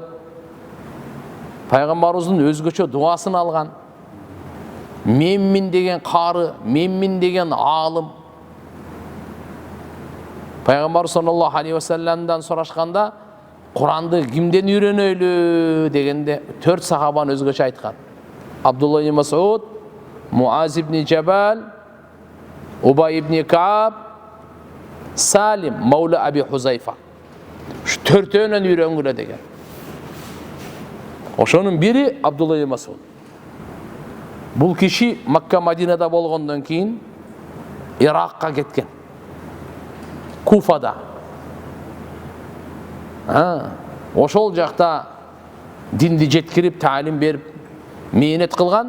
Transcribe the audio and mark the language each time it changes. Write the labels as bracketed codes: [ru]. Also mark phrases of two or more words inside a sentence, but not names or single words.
[ky] Пайгамбарыбыздын өзгөчө дуасын алган. Меммин деген кары, Меммин деген алым. Пайгамбар [ar] صلى الله عليه وسلم [ky] сурашканда, Куранды кимден үйрөнөйлү дегенде 4 сахабаны өзгөчө айткан. Абдулла ибн Масуд, Муаз ибн Джабал, Убай ибн Кааб, Салим Маула Аби Хузайфа. Şu 4-өнөн үйрөнгүлө деген. Ошонун бири Абдулла ибн Масуд. Бул киши Макка Мадинада болгондон кийин Иракка кеткен. Куфада. Ошол жакта динди жеткирип, таалим берип, мээнет кылган.